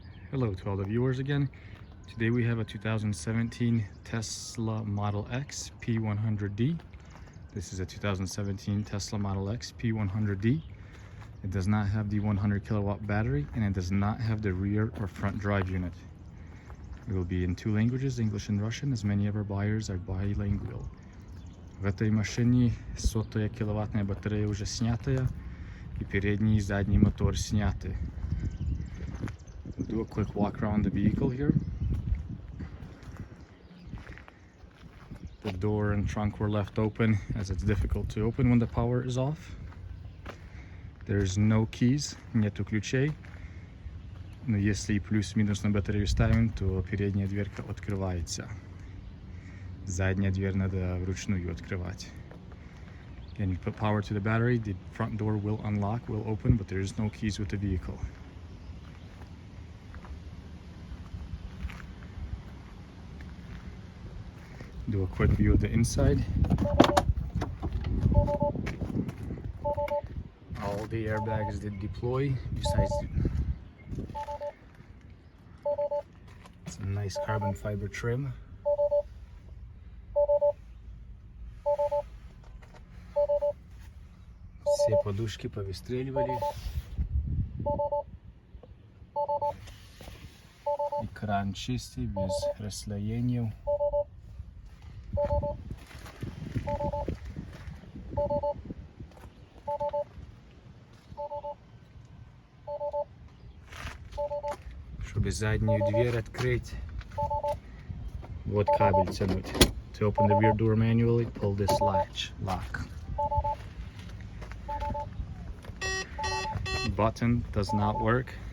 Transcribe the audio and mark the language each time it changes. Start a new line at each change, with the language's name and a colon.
English: Hello to all the viewers again. Today we have a 2017 Tesla Model X p100d. This is a 2017 Tesla Model X p100d. It does not have the 100 kilowatt battery and it does not have the rear or front drive unit. It will be in two languages, English and Russian, as many of our buyers are bilingual.
Russian: В этой машине 100 киловаттная батарея уже снятая и передний и задний мотор сняты.
English: Do a quick walk around the vehicle here. The door and trunk were left open as it's difficult to open when the power is off. There's no keys,
Russian: нету ключей. Но если плюс-минус на батарею ставим, то передняя дверка открывается. Задняя дверь надо вручную открывать.
English: Again, you put power to the battery, the front door will unlock, will open, but there is no keys with the vehicle. Do a quick view of the inside. All the airbags did deploy, besides it's a nice carbon fiber trim.
Russian: Все подушки повыстреливали. Экран чистый, без расслоений. Чтобы заднюю дверь открыть, вот кабель тянуть.
English: To open the rear door manually, pull this lock. Button does not work.